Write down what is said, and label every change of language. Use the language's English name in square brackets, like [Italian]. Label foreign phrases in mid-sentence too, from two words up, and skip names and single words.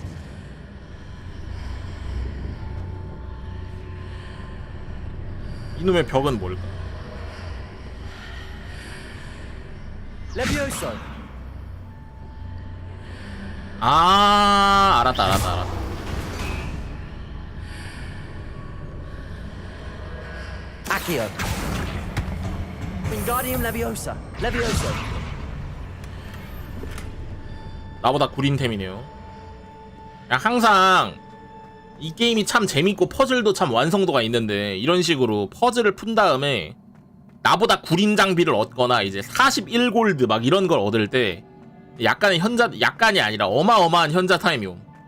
[Korean] 이놈의 벽은 뭘까? Levioso. 아, 알았다. Accio. Wingardium Leviosa. Levioso. 나보다 구린템이네요. 그냥 항상 이 게임이 참 재밌고 퍼즐도 참 완성도가 있는데 이런 식으로 퍼즐을 푼 다음에 나보다 구린 장비를 얻거나 이제 41골드 막 이런 걸 얻을 때 약간의 약간이 아니라 어마어마한 현자 타임이 옴.